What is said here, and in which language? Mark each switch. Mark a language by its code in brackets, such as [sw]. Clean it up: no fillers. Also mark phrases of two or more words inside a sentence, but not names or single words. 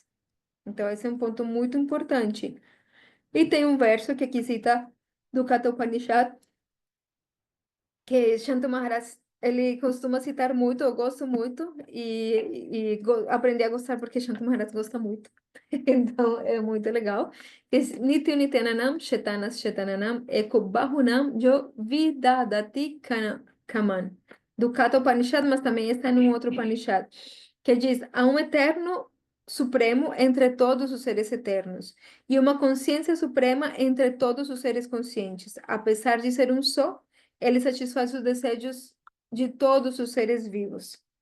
[pt] Então, esse é um ponto muito importante. E tem um verso que aqui cita do Katha Upanishad, que Shanta Maharaj, ele costuma citar muito, eu gosto muito, aprendi a gostar porque Shanta Maharaj gosta muito. Então, é muito legal. [sa] Nitya Nityananam, Shetanas Shetananam, Eko Bahunam, Jo Vidadati Kaman. [pt] Do Katha Upanishad, mas também está em um outro Upanishad, que diz, há um eterno supremo entre todos os seres eternos, e uma consciência suprema entre todos os seres conscientes. Apesar de ser um só, ele satisfaz os desejos de todos os seres vivos.